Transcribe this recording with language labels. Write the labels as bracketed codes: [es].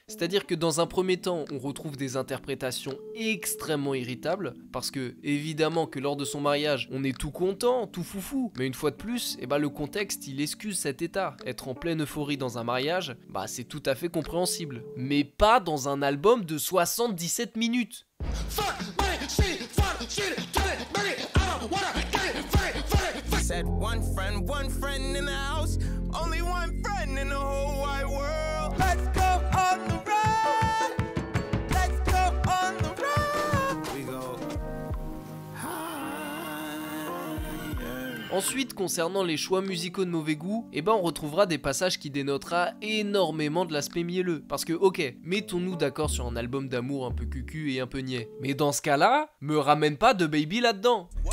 [fr] C'est-à-dire que dans un premier temps, on retrouve des interprétations extrêmement irritables, parce que évidemment que lors de son mariage, on est tout content, tout foufou, mais une fois de plus, le contexte, il excuse cet état. Être en pleine euphorie dans un mariage, c'est tout à fait compréhensible. Mais pas dans un album de 77 minutes. [en] Said one friend in the house, only one friend in the whole wide world. Let's go on the road. Let's go on the road. We go higher. [fr] Ensuite, concernant les choix musicaux de mauvais goût, eh ben on retrouvera des passages qui dénotera énormément de l'aspect mielleux. Parce que ok, mettons-nous d'accord sur un album d'amour un peu cucu et un peu niais. Mais dans ce cas-là, me ramène pas de Baby là-dedans.